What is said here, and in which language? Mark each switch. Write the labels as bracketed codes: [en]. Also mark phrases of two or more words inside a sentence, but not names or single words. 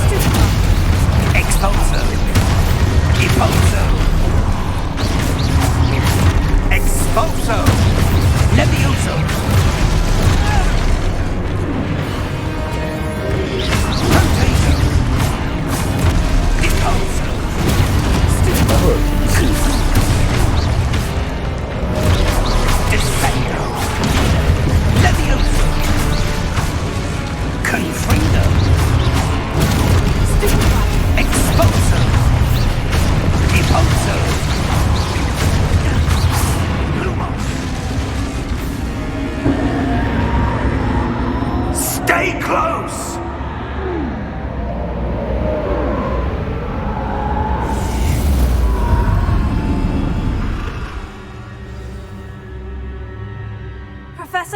[la] Expulso! Expulso! Expulso! Levioso! Rotato! Expulso! [zh] 它会有提示。 [la] Descendo! Levioso! Confringo! Expulso! Expulso! Lumos! [en] Stay close! Professor?